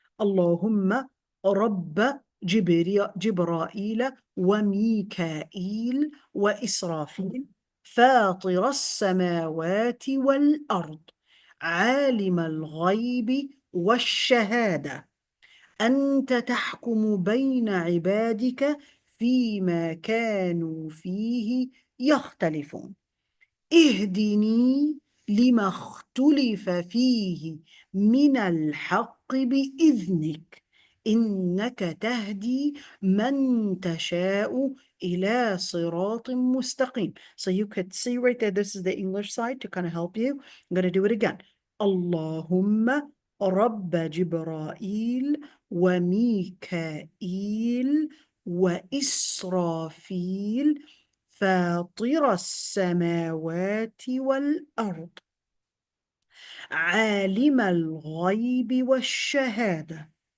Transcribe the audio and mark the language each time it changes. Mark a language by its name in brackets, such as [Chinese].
[Arabic] Allahumma Rabba Jibra'il wa Mikail wa Israfil فاطر السماوات والأرض عالم الغيب والشهادة أنت تحكم بين عبادك فيما كانوا فيه يختلفون اهدني لما اختلف فيه من الحق بإذنك إنك تهدي من تشاء إلى صراط مستقيم. [English] So you could see right there, this is the English side to kind of help you. I'm going to do it again. [Arabic] اللهم رب جبرائيل وميكائيل وإسرافيل فاطر السماوات والأرض عالم الغيب والشهادة